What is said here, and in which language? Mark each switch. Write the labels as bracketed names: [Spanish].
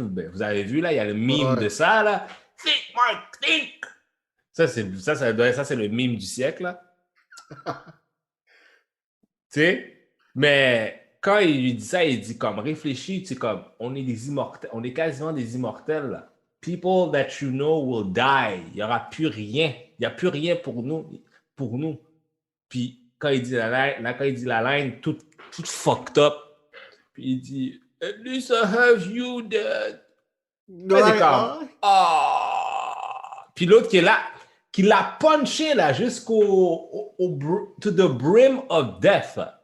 [French] Ben, vous avez vu, là, il y a le meme de ça, là. Think, Mark, think! Ça, c'est le meme du siècle, là. Tu sais? Mais quand il lui dit ça, il dit comme, réfléchis, tu sais, comme, on est des immortels, on est quasiment des immortels, là. [English] People that you know will die. [French] Il n'y aura plus rien. Il n'y a plus rien pour nous. Pour nous. Puis quand il dit quand il dit la ligne toute fucked up, puis il dit At least I have you, Dad. Ouais, Comme, ah. Puis l'autre qui est là, qui l'a punché là jusqu'au to the brim of death.